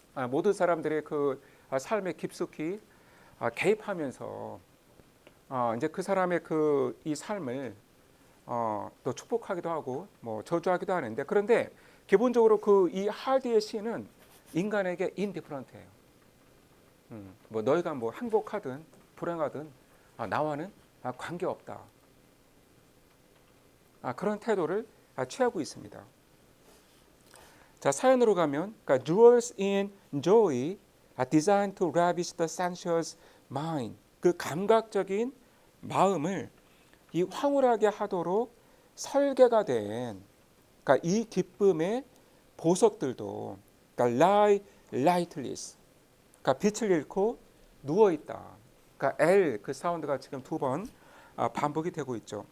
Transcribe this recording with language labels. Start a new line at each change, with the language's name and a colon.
Korean: 모든 사람들의 그 삶에 깊숙이 개입하면서 이제 그 사람의 이 삶을 또 축복하기도 하고 뭐 저주하기도 하는데, 그런데 기본적으로 이 하디의 시는 인간에게 인디프런트해요. 뭐 너희가 뭐 행복하든 불행하든 나와는 관계없다. 그런 태도를 취하고 있습니다. 자, 사연으로 가면 그러니까
English: jewels in joy are designed to ravish the sensuous mind.
Korean: 그 감각적인 마음을 이 황홀하게 하도록 설계가 된 그러니까 이 기쁨의 보석들도 그러니까
English: lie lightless
Korean: 그러니까 빛을 잃고 누워 있다. 그러니까 L 그 사운드가 지금 두 번 반복이 되고 있죠.